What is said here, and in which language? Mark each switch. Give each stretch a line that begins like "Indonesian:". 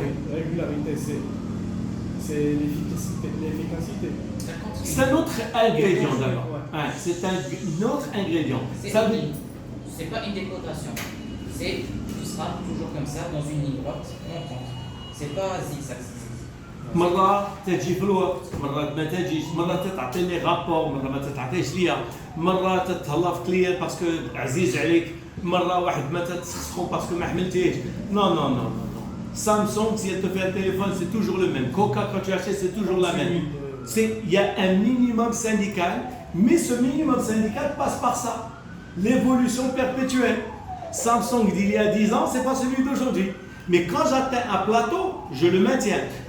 French: La régularité, c'est l'efficacité. C'est un autre ingrédient d'abord. Ouais, c'est un autre ingrédient. C'est pas une décotation. C'est tu seras toujours comme ça dans une ligne droite montante. C'est pas zigzag.
Arabic: مرة تجي في الوقت، مرة ما تجيش، مرة تعطيني رابور، مرة ما تعطيش ليا، مرة تتهلا في كليان باسكو عزيز عليك، مرة واحد ما تسخسخو باسكو ما حملتيهش.
French: Non, non, non, non, non. Samsung, si elle te fait un téléphone, c'est toujours le même. Coca, quand tu achètes, c'est toujours la même. Il y a un minimum syndical, mais ce minimum syndical passe par ça. L'évolution perpétuelle. Samsung d'il y a 10 ans, c'est pas celui d'aujourd'hui. Mais quand j'atteins un plateau, je le maintiens.